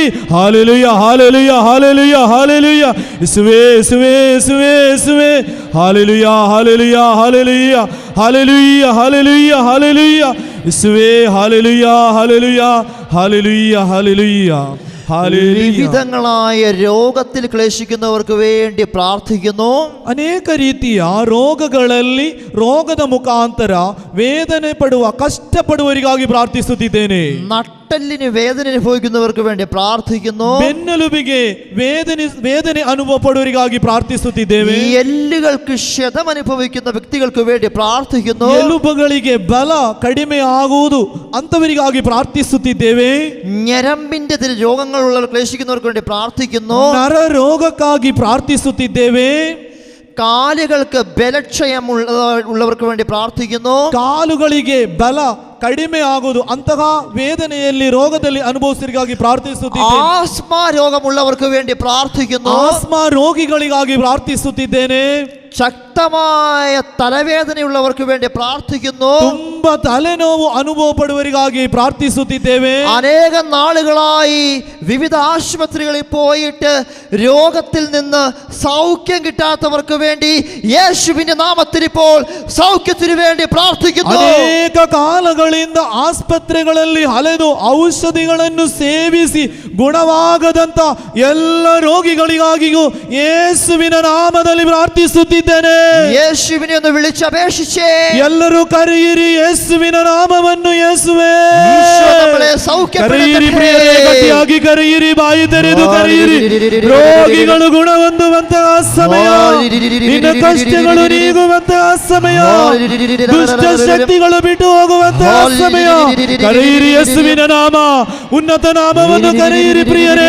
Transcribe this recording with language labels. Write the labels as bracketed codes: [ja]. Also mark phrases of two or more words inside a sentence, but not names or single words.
[kn] ಹಾಲೆಲೂಯಾ, ಹಾಲೆಲೂಯಾ, ಹಾಲೆಲೂಯಾ, ಹಾಲೆಲೂಯಾ. ಯೇಸುವೇ, ಯೇಸುವೇ, ಯೇಸುವೇ, ಯೇಸುವೇ, ಹಾಲೆಲೂಯಾ, ಹಾಲೆಲೂಯಾ, ಹಾಲೆಲೂಯಾ, ಹಾಲೆಲೂಯಾ, ಹಾಲೆಲೂಯಾ, ಹಾಲೆಲೂಯಾ. ಯೇಸುವೇ, ಹಾಲೆಲೂಯಾ, ಹಾಲೆಲೂಯಾ, ಹಾಲೆಲೂಯಾ, ಹಾಲೆಲೂಯಾ, ಹಾಲೆಲೂಯಾ. [ml] വിവിധങ്ങളായ രോഗത്തിൽ ക്ലേശിക്കുന്നവർക്ക് വേണ്ടി പ്രാർത്ഥിക്കുന്നു. [kn] ಅನೇಕ ರೀತಿಯ ರೋಗಗಳಲ್ಲಿ, ರೋಗದ ಮುಖಾಂತರ ವೇದನೆ ಪಡುವ, ಕಷ್ಟಪಡುವವರಿಗಾಗಿ ಪ್ರಾರ್ಥಿಸುತ್ತಿದ್ದೇನೆ. [ml] നട്ടെല്ലിന് വേദന അനുഭവിക്കുന്നവർക്ക് വേണ്ടി പ്രാർത്ഥിക്കുന്നു. [kn] ಬೆನ್ನೆಲುಬಿಗೆ ವೇದನೆ ಅನುಭವ ಪಡುವವರಿಗಾಗಿ ಪ್ರಾರ್ಥಿಸುತ್ತಿದ್ದೇವೆ. [ml] എല്ലുകൾക്ക് ക്ഷതം അനുഭവിക്കുന്ന വ്യക്തികൾക്ക് വേണ്ടി പ്രാർത്ഥിക്കുന്നു. [kn] ಎಲುಬುಗಳಿಗೆ ಬಲ ಕಡಿಮೆ ಆಗುವುದು ಅಂತವರಿಗಾಗಿ ಪ್ರಾರ್ಥಿಸುತ್ತಿದ್ದೇವೆ. [ml] ഞരമ്പിന്റെ രോഗങ്ങളുള്ളവർ ക്ലേശിക്കുന്നവർക്ക് വേണ്ടി പ്രാർത്ഥിക്കുന്നു. [kn] ನರ ರೋಗಕ್ಕಾಗಿ ಪ್ರಾರ್ಥಿಸುತ್ತಿದ್ದೇವೆ. [ml] കാലുകൾക്ക് ബലക്ഷയം ഉള്ളവർക്ക് വേണ്ടി പ്രാർത്ഥിക്കുന്നു. [kn] ಕಾಲುಗಳಿಗೆ ಬಲ ಕಡಿಮೆ ಆಗುವುದು ಅಂತಹ ವೇದನೆಯಲ್ಲಿ, ರೋಗದಲ್ಲಿ ಅನುಭವಿಸರಿಗಾಗಿ ಪ್ರಾರ್ಥಿಸುತ್ತಿದ್ದೇನೆ. [ml] ആസ്മ രോഗമുള്ളവർക്ക് വേണ്ടി പ്രാർത്ഥിക്കുന്നു. [kn] ಆಸ್ಮಾ ರೋಗಿಗಳಿಗಾಗಿ ಪ್ರಾರ್ಥಿಸುತ್ತಿದ್ದೇನೆ. [ml] ശക്തമായ തലവേദനയുള്ളവർക്ക് വേണ്ടി പ്രാർത്ഥിക്കുന്നു. [kn] ತುಂಬಾ ತಲೆನೋವು ಅನುಭವ ಪಡುವವರಿಗಾಗಿ ಪ್ರಾರ್ಥಿಸುತ್ತಿದ್ದೇವೆ. [ml] അനേക നാളുകളായി വിവിധ ആശുപത്രികളിൽ പോയിട്ട് രോഗത്തിൽ നിന്ന് സൗഖ്യം കിട്ടാത്തവർക്ക് വേണ്ടി യേശുവിന്റെ നാമത്തിൽ ഇപ്പോൾ സൗഖ്യത്തിന് വേണ്ടി പ്രാർത്ഥിക്കുന്നു. [kn] ಅನೇಕ ಕಾಲಗಳಿಂದ ಆಸ್ಪತ್ರೆಗಳಲ್ಲಿ ಅಲೆದು ಔಷಧಿಗಳನ್ನು ಸೇವಿಸಿ ಗುಣವಾಗದಂತ ಎಲ್ಲ ರೋಗಿಗಳಿಗಾಗಿಯೂ ಯೇಸುವಿನ ನಾಮದಲ್ಲಿ ಪ್ರಾರ್ಥಿಸುತ್ತಿದ್ದೇನೆ. [ml] യേശുവിനെ ഒന്ന് വിളിച്ചപേക്ഷിച്ചേ. [kn] ಎಲ್ಲರೂ ಕರೆಯಿರಿ ಯೇಸುವಿನ ನಾಮವನ್ನು. ಯೇಸುವೇ, [ml] ഈശോ നമ്മളെ [kn] ಕರೆಯಿರಿ ಪ್ರಿಯರೇ, ಗಟ್ಟಿಯಾಗಿ ಕರೆಯಿರಿ, ಬಾಯಿ ತೆರೆದು ಕರೆಯಿರಿ. ರೋಗಿಗಳು ಗುಣ ಹೊಂದುವಂತಹ ಸಮಯ, ನಿನ್ನ ಕಷ್ಟಗಳು ನೀಗುವಂತಹ ಸಮಯ, ದುಷ್ಟ ಶಕ್ತಿಗಳು ಬಿಟ್ಟು ಹೋಗುವಂತಹ ಸಮಯ. ಕರೆಯಿರಿ ಯೇಸುವಿನ ನಾಮ, ಉನ್ನತ ನಾಮವನ್ನು ಕರೆಯಿರಿ ಪ್ರಿಯರೇ.